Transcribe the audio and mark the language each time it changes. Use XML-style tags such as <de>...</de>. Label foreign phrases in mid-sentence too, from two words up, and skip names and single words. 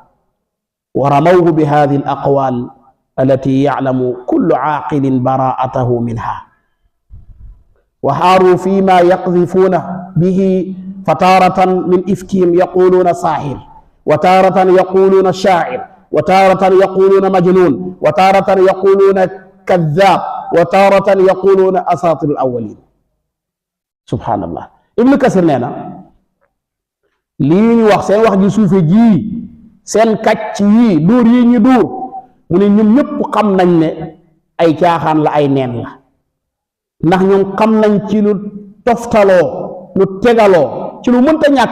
<ar>ورموه بهذه الأقوال التي يعلم كل عاقل براءته منها، وحاروا فيما يقذفون به، فتارة من إفكهم يقولون ساحر، وتارة يقولون شاعر، وتارة يقولون مجنون، وتارة يقولون كذاب، وتارة يقولون أساطير الأولين. سبحان الله.</ar> <wo>Ibnu Kasir nee na lii ñu wax seen wax ji suufe ji seen kàcc yi dóor yi ñu dóor mu ne ñun ñëpp xam nañ ne ay caaxaan la, ay neen la, ndax ñoom xam nañ ci lu toftaloo lu tegaloo ci lu mënta ñàkk.</wo>